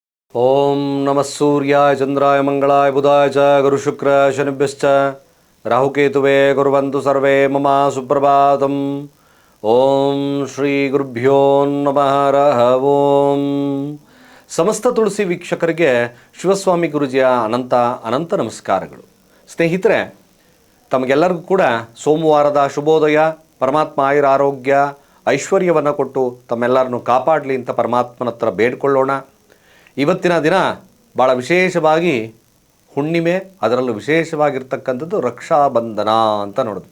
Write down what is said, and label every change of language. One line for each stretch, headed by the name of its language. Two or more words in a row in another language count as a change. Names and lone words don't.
Sanskrit: ಓಂ ನಮಃ ಸೂರ್ಯಾಯ ಚಂದ್ರಾಯ ಮಂಗಳಾಯ ಬುಧಾಯ ಚ ಗುರುಶುಕ್ರ ಶನಿಭ್ಯಶ್ಚ ರಾಹುಕೇತುವೇ ಕುರ್ವಂತು ಸರ್ವೇ ಮಮ ಸುಪ್ರಭಾತಂ. ಓಂ ಶ್ರೀ ಗುರುಭ್ಯೋ ನಮಃ ಹರಃ ಓಂ.
Kannada: ಸಮಸ್ತ ತುಳಸಿ ವೀಕ್ಷಕರಿಗೆ ಶಿವಸ್ವಾಮಿ ಗುರುಜಿಯ ಅನಂತ ನಮಸ್ಕಾರಗಳು. ಸ್ನೇಹಿತರೆ, ತಮಗೆಲ್ಲರಿಗೂ ಕೂಡ ಸೋಮವಾರದ ಶುಭೋದಯ. ಪರಮಾತ್ಮ ಆಯುರ ಆರೋಗ್ಯ ಐಶ್ವರ್ಯವನ್ನು ಕೊಟ್ಟು ತಮ್ಮೆಲ್ಲರನ್ನು ಕಾಪಾಡಲಿ ಅಂತ ಪರಮಾತ್ಮನ ಹತ್ರ ಬೇಡ್ಕೊಳ್ಳೋಣ. ಇವತ್ತಿನ ದಿನ ಭಾಳ ವಿಶೇಷವಾಗಿ ಹುಣ್ಣಿಮೆ, ಅದರಲ್ಲೂ ವಿಶೇಷವಾಗಿರ್ತಕ್ಕಂಥದ್ದು ರಕ್ಷಾಬಂಧನ ಅಂತ ನೋಡಿದ್ವಿ.